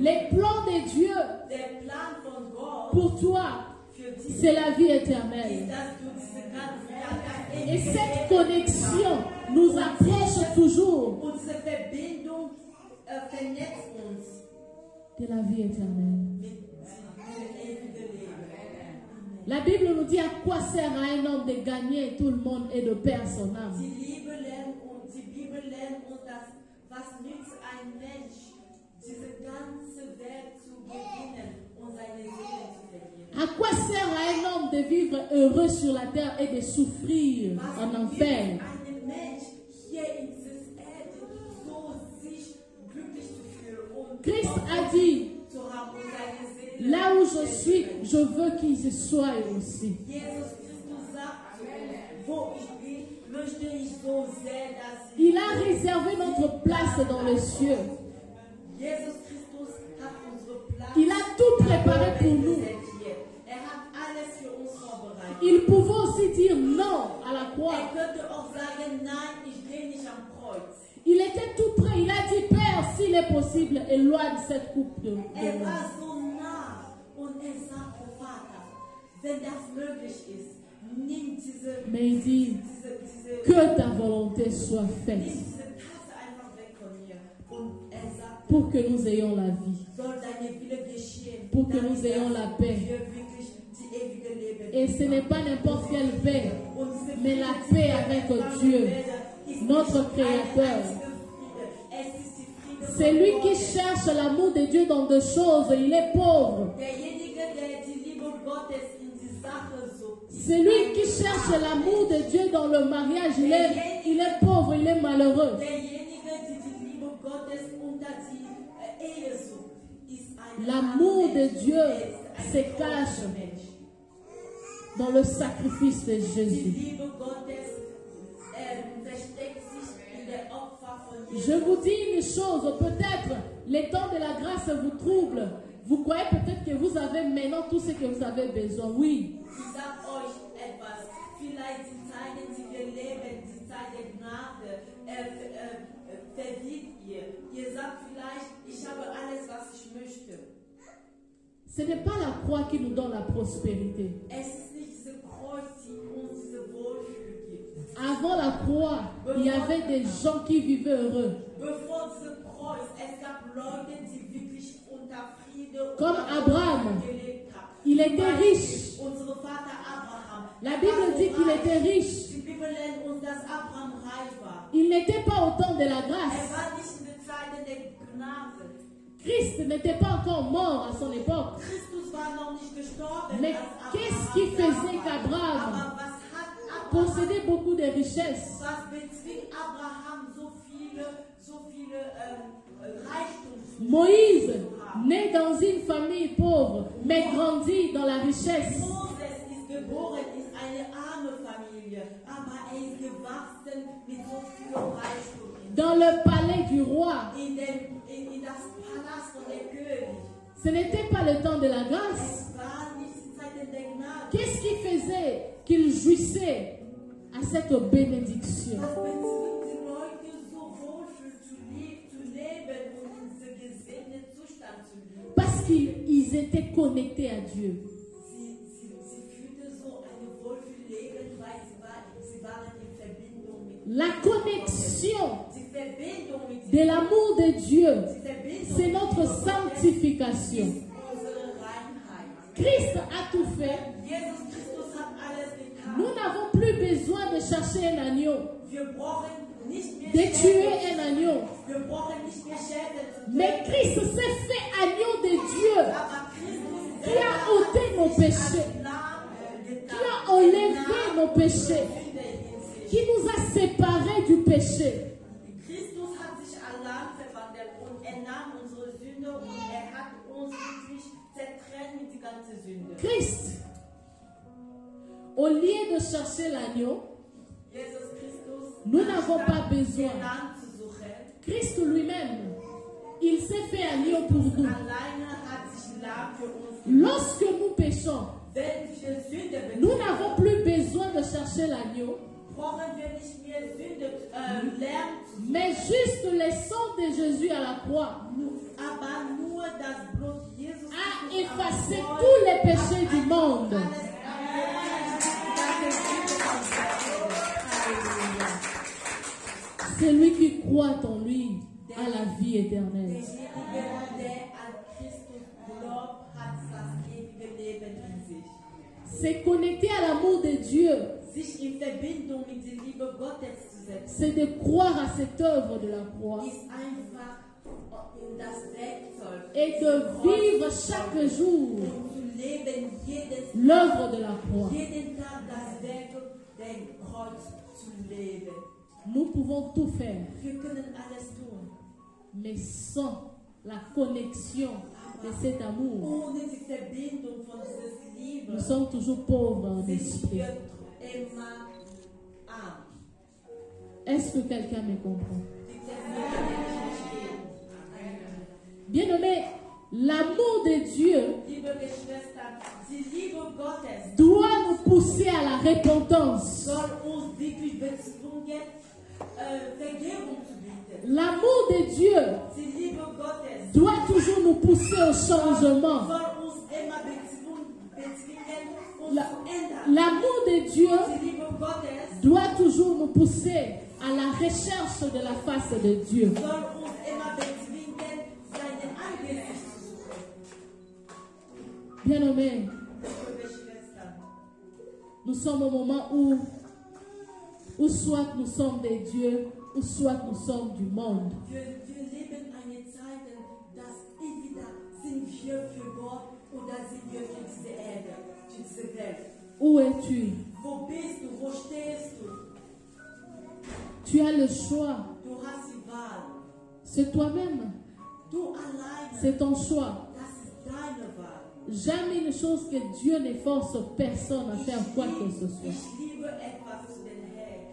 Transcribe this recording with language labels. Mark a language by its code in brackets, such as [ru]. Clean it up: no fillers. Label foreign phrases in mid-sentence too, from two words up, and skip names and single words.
[fr] Les plans de Dieu [de] Der Plan von Gott [fr] pour toi, [de] für dich [fr] c'est la vie [de] ist, [fr] éternelle. [de] dass du diese ganze [fr] Et cette connexion nous approche toujours [de] und diese Verbindung vernetzt uns [fr] de la vie éternelle. [de] mit diesem ewigen Leben. Amen. [fr] La Bible nous dit à quoi sert à un homme de gagner tout le monde et de perdre son âme. [de] Die Bibel lernt uns, dass was nützt ein Mensch, diese ganze Welt zu gewinnen und seine Seele zu verlieren. [fr] À quoi sert à un homme de vivre heureux sur la terre et de souffrir [de] Was [fr] en [de] nützt [fr] enfer? [de] einem Mensch hier in dieser Erde so sich glücklich zu fühlen und [fr] Christ a dit, [de] zu haben und seine Seele [fr] là où je [de] zu [fr] suis, [de] verlieren. [fr] je veux qu'ils y soient aussi. [de] Jesus Christus sagt, wo ich bin, möchte ich so sehr, dass [fr] Il a réservé notre place dans les cieux. [de] Jesus Christus hat unsere Platz. [fr] Il a tout préparé pour nous. [de] Er hat alles für uns vorbereitet. [fr] Il pouvait aussi dire non à la croix. [de] Er könnte auch sagen, nein, ich gehe nicht am Kreuz. [fr] Il était tout prêt. Il a dit, Père, s'il est possible, éloigne cette coupe de [de] Er [fr] moi. [de] war so nah und er sagte, Vater, wenn das möglich ist, nimm diese, [fr] Mais il dit, [de] diese, [fr] que ta volonté soit [de] nimm [fr] faite [de] diese Tasse einfach weg von mir. Und er sagte, [fr] pour que nous ayons la vie, [de] soll deine Wille geschehen, [fr] pour que [de] damit [fr] nous ayons la paix. [de] wir wirklich die ewige Leben [fr] Et ce n'est pas n'importe quelle paix, [de] und diese [fr] mais la paix avec Dieu, notre Créateur. C'est lui qui cherche l'amour de Dieu dans deux choses. Il est pauvre. [de] Derjenige, der die Liebe Gottes in die Sache sucht, [fr] C'est lui qui cherche l'amour de Dieu dans le mariage. Il est pauvre, il est malheureux. [de] derjenige, der die Liebe Gottes unter die Ehe sucht, ist ein [fr] L'amour [de] armer [fr] de [de] Mensch. [fr] Dieu [de] Er ist ein [fr] se [de] großer [fr] cache [de] Mensch. [fr] dans le sacrifice de [de] Die [fr] Jésus. [de] Liebe Gottes versteckt sich in der Opfer von Jesus. [fr] Je vous dis une chose, peut-être les temps de la grâce vous troublent. Vous croyez peut-être que vous avez maintenant tout ce que vous avez besoin. Oui, [de] Ich sag euch etwas, vielleicht die Zeiten, die wir leben, die Zeit der Gnade, verdient ihr. Ihr sagt vielleicht, ich habe alles, was ich möchte. [fr] ce n'est pas la croix qui nous donne la prospérité. [de] Es ist nicht diese Kreuz, die uns diese Wohlfühl gibt. [fr] Avant la croix, il y avait des gens qui vivaient heureux. [de] Bevor diese Kreuz, es gab Leute, die wirklich unter Friede und [fr] Comme Abraham. [de] gelebt haben. [fr] Il était riche. [de] Unsere Vater Abraham. [fr] La Bible dit qu'il était riche. [de] Die Bibel lernt uns, dass Abraham reich war. [fr] Il n'était pas au temps de la [de] Er [fr] grâce. [de] war nicht in der Zeit der Gnade. [fr] Christ n'était pas encore mort à son époque. [de] Christus war noch nicht gestorben. [fr] Mais [de] als Abraham [fr] qu'est-ce qui [de] da [fr] faisait [de] war. [fr] qu'Abraham [de] Aber was hat Abraham, [fr] possédait beaucoup de richesses? [de] was bezwingt Abraham so viele Reichtum zu [fr] Moïse, [de] haben? [fr] né dans une famille pauvre, mais grandi dans la richesse. [de] Moses ist geboren in eine arme Familie, aber er ist gewachsen mit so viel Reichtum. [fr] Dans le palais du roi. [de] In das Palast von der König. [fr] Ce n'était pas le temps de la grâce. [de] Es war nicht die Zeit der Gnade. [fr] Qu'est-ce qui faisait qu'il jouissait à cette bénédiction? [de] Was bezwingt die Leute so wohlfühl zu leben und in diesem gesegneten Zustand zu leben? [fr] Parce qu'ils étaient connectés à Dieu. [de] Sie führte so eine Wohlfühlleben, weil sie waren in Verbindung mit [fr] La connexion [de] die Verbindung mit [fr] de l'amour de Dieu, [de] die Verbindung [fr] c'est [de] mit [fr] notre [de] Gott [fr] sanctification. [de] ist unsere Reinheit. [fr] Christ a tout fait. [de] Jesus Christus hat alles getan. [fr] Nous n'avons plus besoin de chercher un agneau, [de] Wir brauchen nicht mehr [fr] de tuer [de] Schäfer. [fr] un agneau. [de] Wir brauchen nicht mehr Schäfer zu [fr] Mais [de] töten. [fr] Christ s'est fait agneau de Dieu, [de] Aber Christus [fr] qui a ôté nos péchés, qui a enlevé nos péchés, qui nous a séparés du péché. [de] Christus hat sich allein verwandelt und er nahm unsere Sünde und er hat uns wirklich zertrennt mit nimmt die ganze Sünde. [fr] Christ, au lieu de chercher l'agneau, [de] Jesus Christus, [fr] nous n'avons pas [de] anstatt [fr] besoin. [de] den Lamm zu suchen, [fr] Christ lui-même, il s'est fait agneau pour nous. [de] alleine hat sich Lamm für uns gemacht. [fr] Lorsque nous péchons, [de] Wenn wir Sünde [fr] nous [de] begehen, [fr] n'avons plus besoin de chercher l'agneau, [de] brauchen wir nicht mehr Sünde lernen zu suchen. [fr] mais juste le sang de Jésus à la croix [de] Aber nur das Blut Jesus [fr] a [de] Christus am [fr] effacé [de] Kreuz [fr] tous les péchés du monde. [de] alles [fr] Celui qui croit en lui a la vie éternelle. [de] derjenige, der an Christus glaubt, hat das ewige Leben in sich. [fr] C'est connecter à l'amour de Dieu. [de] Sich in Verbindung mit der Liebe Gottes zu setzen, [fr] C'est de croire à cette œuvre de la croix [de] ist einfach in das Werkzeug [fr] et de vivre chaque jour [de] und zu leben [fr] l'œuvre de la croix. [de] jeden Tag das Werk der Kreuz zu leben. [fr] Nous pouvons tout faire, [de] Wir können alles tun, [fr] mais sans la connexion de cet amour, [de] ohne die Verbindung von dieser Liebe [fr] nous sommes toujours pauvres en [de] sind [fr] esprit. [de] wir immer arm. [fr] Est-ce que quelqu'un me comprend? [de] Die Person kann nicht verstehen. [fr] Bien-aimé, l'amour de Dieu [de] Liebe Geschwister, die Liebe Gottes [fr] doit nous pousser à la repentance. [de] soll uns wirklich bezwungen, Vergebung zu bieten. [fr] L'amour de Dieu [de] Die Liebe Gottes [fr] doit toujours nous pousser au changement. [de] soll uns immer bezwingen, uns [fr] La- [de] zu ändern. [fr] L'amour de Dieu [de] Die Liebe Gottes [fr] doit toujours nous pousser à la recherche de la face de Dieu. [de] soll uns immer bezwingen, seinen Angesicht zu suchen. [fr] Bien-aimé, [de] Liebe Geschwister, [fr] nous sommes au moment où soit nous sommes des dieux, ou soit nous sommes du monde. [de] wir leben eine Zeit, dass entweder sind wir für Gott oder sind wir für diese Erde, für diese Welt. [fr] Où es-tu? [de] Wo bist du? Wo stehst du? [fr] Tu as le choix. [de] Du hast die Wahl. [fr] C'est toi-même. [de] Du alleine. [fr] C'est ton choix. [de] Das ist deine Wahl. [fr] Jamais une chose que Dieu ne force personne à faire quoi que ce soit. [de] Ich liebe etwas zu den Herrn.